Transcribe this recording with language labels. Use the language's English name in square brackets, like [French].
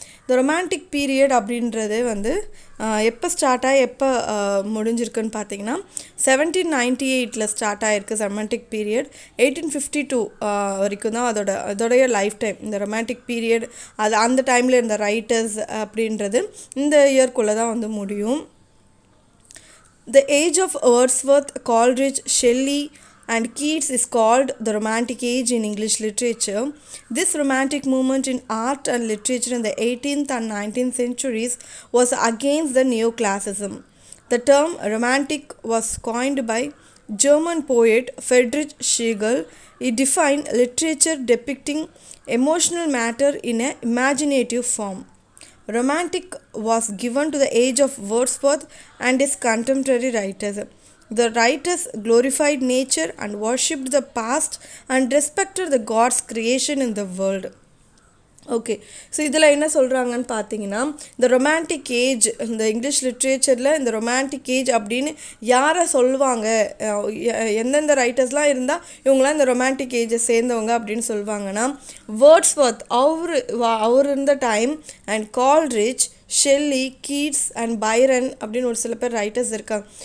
[Tamil] இந்த romantic period அப்படின்றது எப்போ ஸ்டார்ட் ஆகி எப்போ முடிஞ்சிருக்குன்னு பார்த்தீங்கன்னா 1798 ஸ்டார்ட் ஆகிருக்கு ரொமான்டிக் பீரியட். 1852 வரைக்கும் தான் அதோடைய லைஃப் டைம். இந்த ரொமான்டிக் பீரியட் அது அந்த டைமில் இருந்த ரைட்டர்ஸ் அப்படின்றது இந்த இயர்க்குள்ளே தான் முடியும். [English] The age of Wordsworth, Coleridge, Shelley and Keats is called the Romantic Age in English literature. This romantic movement in art and literature in the 18th and 19th centuries was against the neoclassicism. The term romantic was coined by German poet Friedrich Schlegel. He defined literature depicting emotional matter in an imaginative form. Romantic was given to the age of Wordsworth and his contemporary writers. The writers glorified nature and worshipped the past and respected the God's creation in the world. [Tamil] Okay, so இதில் என்ன சொல்கிறாங்கன்னு பார்த்தீங்கன்னா, இந்த romantic age இந்த English லிட்ரேச்சரில் இந்த romantic age அப்படின்னு யாரை சொல்லுவாங்க, எந்தெந்த ரைட்டர்ஸ்லாம் இருந்தால் இவங்களாம் இந்த ரொமான்டிக் ஏஜை சேர்ந்தவங்க அப்படின்னு சொல்லுவாங்கன்னா, வேர்ட்ஸ்வர்த் அவர் இருந்த time and Coleridge, Shelley, Keats and Byrne அப்படின்னு ஒரு சில பேர் ரைட்டர்ஸ் இருக்காங்க.